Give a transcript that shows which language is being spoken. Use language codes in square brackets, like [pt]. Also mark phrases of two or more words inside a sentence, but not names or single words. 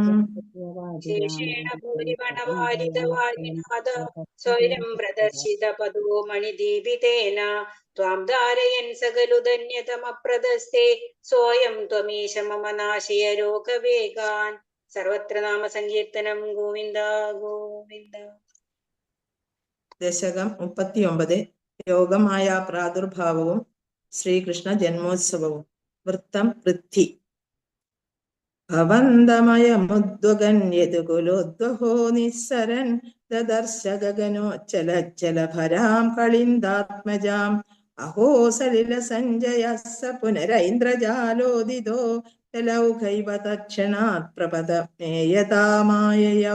[sa] शेषेण भूरिमणवारितवारिनाद स्वयं प्रदर्शितपदो मणिदीपितेन त्वां धारयन् सकलु धन्यतमप्रदस्ते सोऽयं त्वमीश मम नाशय रोगवेगान् सर्वत्र नाम സങ്കീർത്തനം ഗോവിന്ദ ഗോവിന്ദ. [ml] ദശകം 39 യോഗമായ പ്രാദുർഭാവവും ശ്രീകൃഷ്ണ ജന്മോത്സവവും. വൃത്തം പൃഥ്വി. [sa] ഭവന്തമയമുദ്വഗൻ യദുകുലോദ്വഹോ നിസ്സരൻ ദദർശ ഗഗനോജ്ജലജ്ജലഭരാം കളിന്ദാത്മജാം അഹോ സലില സഞ്ജയ സ പുനരൈന്ദ്രജാലോദിതോ ലൗകൈവ തക്ഷണാത് പ്രപദമേയതാമായയൗ.